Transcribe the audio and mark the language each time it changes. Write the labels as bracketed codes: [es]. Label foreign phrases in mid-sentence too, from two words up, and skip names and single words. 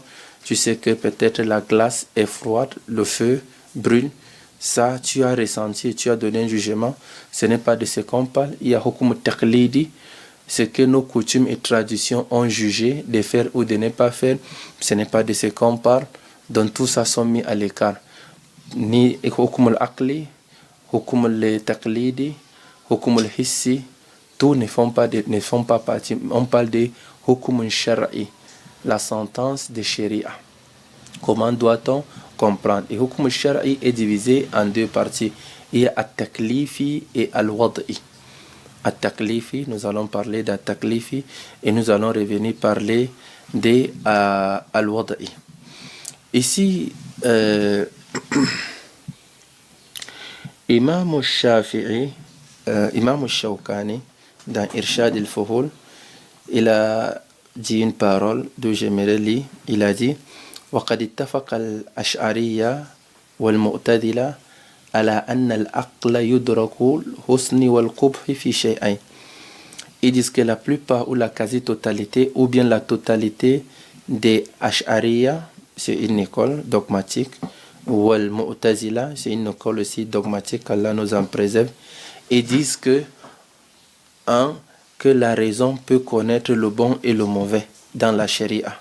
[fr] Tu sais que peut-être la glace est froide, le feu brûle. Ça, tu as ressenti, tu as donné un jugement. Ce n'est pas de ce qu'on parle. Il y a [ar] حكم تقليدي, [fr] ce que nos coutumes et traditions ont jugé de faire ou de ne pas faire. Ce n'est pas de ce qu'on parle. Donc tout ça sont mis à l'écart. [ar] Ni حكم العقلي، حكم التقليدي، حكم الحسي, [fr] tous ne font pas partie. On parle de [ar] حكم الشرعي, [fr] la sentence de sharia. Comment doit-on comprendre. Et [ar] حكم الشرعي [fr] est divisé en deux parties. Il y a at-taklifi et al-wad'i. At-taklifi, nous allons parler d'at-taklifi et nous allons revenir parler de al-wad'i. Ici, Imam al-Shafi'i, Imam al-Shawkani, dans Irshad al-Fuhul, il a dit une parole d'où j'aimerais lire. Il a dit [ar] وقد اتفق الأشعرية والمعتزلة على أن العقل يدرك الحسن والقبح في شيئين. [fr] Ils disent que la plupart ou la quasi-totalité ou bien la totalité des Ash'ariya, c'est une école dogmatique, ou al-Mu'tazila, c'est une école aussi dogmatique, qu'Allah nous en préserve, et disent que que la raison peut connaître le bon et le mauvais dans la sharia.